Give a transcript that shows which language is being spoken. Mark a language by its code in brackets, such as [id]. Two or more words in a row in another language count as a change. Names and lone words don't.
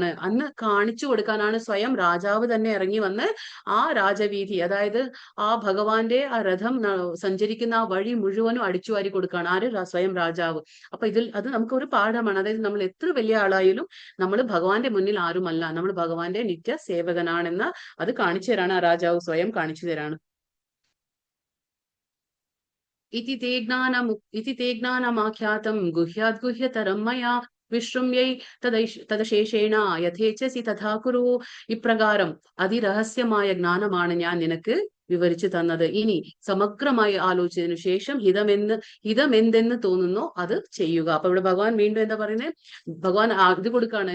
[ml] അന്ന് കാണിച്ചു കൊടുക്കാനാണ് സ്വയം രാജാവ് തന്നെ ഇറങ്ങി വന്ന് ആ രാജവീഥി, അതായത് ആ ഭഗവാന്റെ ആ രഥം സഞ്ചരിക്കുന്ന ആ വഴി മുഴുവനും അടിച്ചു വാരി കൊടുക്കുകയാണ് ആര്, സ്വയം രാജാവ്. അപ്പൊ അത് നമുക്ക് ഒരു പാഠമാണ്. അതായത് നമ്മൾ എത്ര വലിയ ആളായാലും നമ്മൾ ഭഗവാന്റെ മുന്നിൽ ആരുമല്ല, നമ്മൾ ഭഗവാന്റെ നിത്യ സേവകനാണെന്ന് അത് കാണിച്ചു തരാണ് ആ രാജാവ് സ്വയം കാണിച്ചു തരാണ്. [sa] इति ते ज्ञानमाख्यातं गुह्याद् गुह्यतरं मया विश्रुम्यै തദശേഷേണ യഥേച്ഛസി തഥാ കുരു. [ml] ഇപ്രകാരം അതിരഹസ്യമായ ജ്ഞാനമാണ് ഞാൻ നിനക്ക് വിവരിച്ചു തന്നത്. ഇനി സമഗ്രമായി ആലോചിച്ചതിനു ശേഷം ഹിതമെന്തെന്ന് തോന്നുന്നോ അത് ചെയ്യുക. അപ്പൊ ഇവിടെ ഭഗവാൻ വീണ്ടും എന്താ പറയുന്നത്, ഭഗവാൻ ഇത് കൊടുക്കാണ്.